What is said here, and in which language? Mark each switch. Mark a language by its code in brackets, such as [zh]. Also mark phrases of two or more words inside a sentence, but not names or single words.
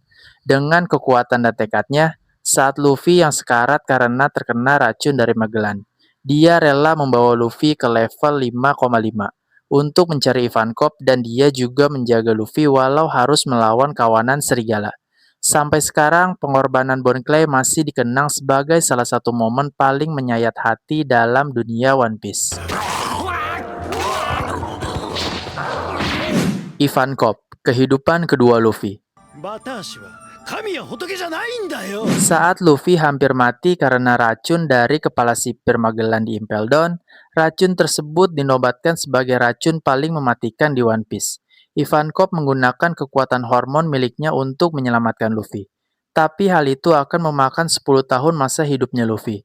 [id] Dengan kekuatan dan tekadnya, saat Luffy yang sekarat karena terkena racun dari Magellan, dia rela membawa Luffy ke level 5,5 untuk mencari Ivankov dan dia juga menjaga Luffy walau harus melawan kawanan serigala. Sampai sekarang, pengorbanan Bone Clay masih dikenang sebagai salah satu momen paling menyayat hati dalam dunia One Piece. Ivankov, kehidupan kedua Luffy. [ja] バタ足は神や仏じゃないんだよ。 [id] Saat Luffy hampir mati karena racun dari kepala sipir Magellan di Impel Down, racun tersebut dinobatkan sebagai racun paling mematikan di One Piece. Ivankov menggunakan kekuatan hormon miliknya untuk menyelamatkan Luffy. Tapi hal itu akan memakan 10 tahun masa hidupnya Luffy.